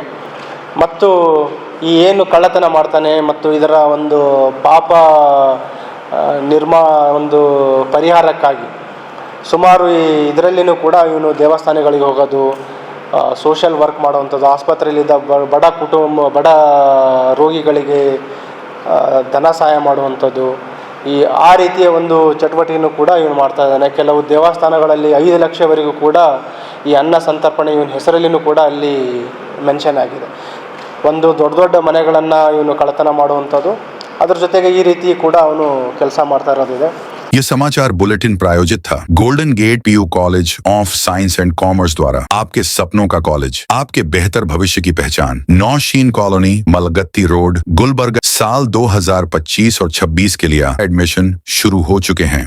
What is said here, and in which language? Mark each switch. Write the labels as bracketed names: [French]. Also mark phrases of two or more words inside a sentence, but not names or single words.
[Kannada] ಮತ್ತು ಈ ಏನು ಕಳ್ಳತನ ಮಾಡ್ತಾನೆ ಮತ್ತು ಇದರ ಒಂದು ಪಾಪ ಒಂದು ಪರಿಹಾರಕ್ಕಾಗಿ ಸುಮಾರು ಇದರಲ್ಲಿಯೂ ಕೂಡ ಇವನು ದೇವಸ್ಥಾನಗಳಿಗೆ ಹೋಗೋದು, [English] social work [Kannada] ಮಾಡುವಂಥದ್ದು, ಆಸ್ಪತ್ರೆಯಲ್ಲಿದ್ದ ಬಡ ರೋಗಿಗಳಿಗೆ ಧನ ಸಹಾಯ ಮಾಡುವಂಥದ್ದು, ಆ ರೀತಿಯ ಒಂದು ಚಟುವಟಿಕೆಯನ್ನು ಕೂಡ ಇವನು ಮಾಡ್ತಾ ಇದ್ದಾನೆ. ಕೆಲವು ದೇವಸ್ಥಾನಗಳಲ್ಲಿ 5 ಲಕ್ಷವರೆಗೂ ಕೂಡ ಈ ಅನ್ನ ಸಂತರ್ಪಣೆ ಇವನ ಹೆಸರಲ್ಲಿಯೂ ಕೂಡ ಅಲ್ಲಿ ಮೆನ್ಷನ್ ಆಗಿದೆ. ಒಂದು ದೊಡ್ಡ ದೊಡ್ಡ ಮನೆಗಳನ್ನು ಇವನು ಕಳ್ಳತನ ಮಾಡುವಂಥದ್ದು, ಅದ್ರ ಜೊತೆಗೆ ಈ ರೀತಿ ಕೂಡ ಅವನು ಕೆಲಸ ಮಾಡ್ತಾ ಇರೋದಿದೆ. [Hindi] ये समाचार बुलेटिन प्रायोजित था गोल्डन गेट पीयू कॉलेज ऑफ साइंस एंड कॉमर्स द्वारा। आपके सपनों का कॉलेज, आपके बेहतर भविष्य की पहचान। नौशीन कॉलोनी, मलगत्ती रोड, गुलबर्गा। साल 2025 और 26 के लिए एडमिशन शुरू हो चुके हैं।